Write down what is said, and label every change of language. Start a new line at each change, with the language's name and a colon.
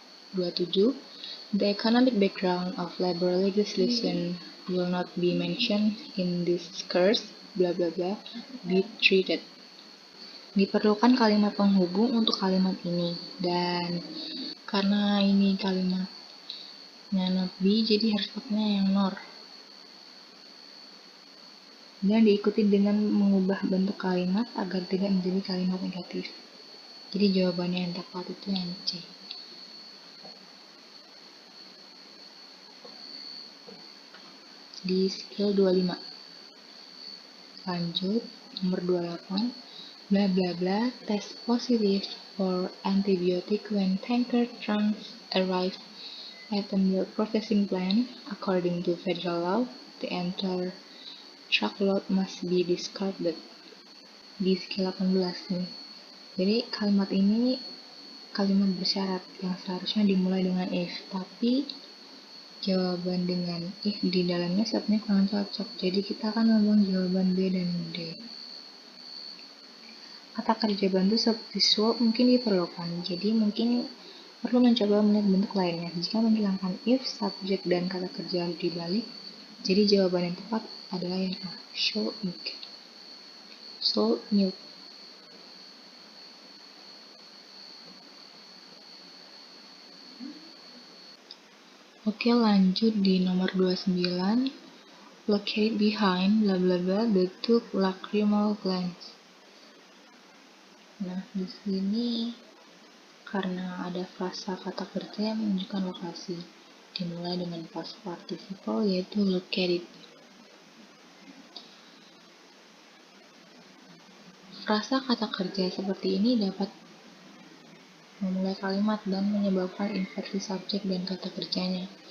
English: The economic background of labor legislation will not be mentioned in this course, blah blah blah, be treated.
Indonesian: Diperlukan kalimat penghubung untuk kalimat ini, dan karena ini kalimatnya not be, jadi harus pakainya yang nor. Dan diikuti dengan mengubah bentuk kalimat agar tidak menjadi kalimat negatif. Jadi jawabannya yang tepat itu yang C. Di skill 25. Lanjut, nomor 28.
English: Blah blah blah test positive for antibiotic when tanker trunks arrive at a milk processing plant. According to federal law, the entire truckload must be discarded.
Indonesian: Di skill 18 nih. Jadi kalimat ini kalimat bersyarat yang seharusnya dimulai dengan if, tapi jawaban dengan if di dalamnya sebenarnya kurang cocok. Jadi kita akan membuang jawaban B dan D. Kata kerja bantu seperti swap mungkin diperlukan. Jadi mungkin perlu mencoba melihat bentuk lainnya. Jika menghilangkan if, subjek dan kata kerja harus dibalik. Jadi jawaban yang tepat adalah yang A.
English: Show milk. Sold milk.
Indonesian: Oke, lanjut di nomor 29.
English: Located behind blah blah blah the two lacrimal glands.
Indonesian: Nah, di sini karena ada frasa kata kerja yang menunjukkan lokasi, dimulai dengan past participle yaitu located. Frasa kata kerja seperti ini dapat memulai kalimat dan menyebabkan inversi subjek dan kata kerjanya.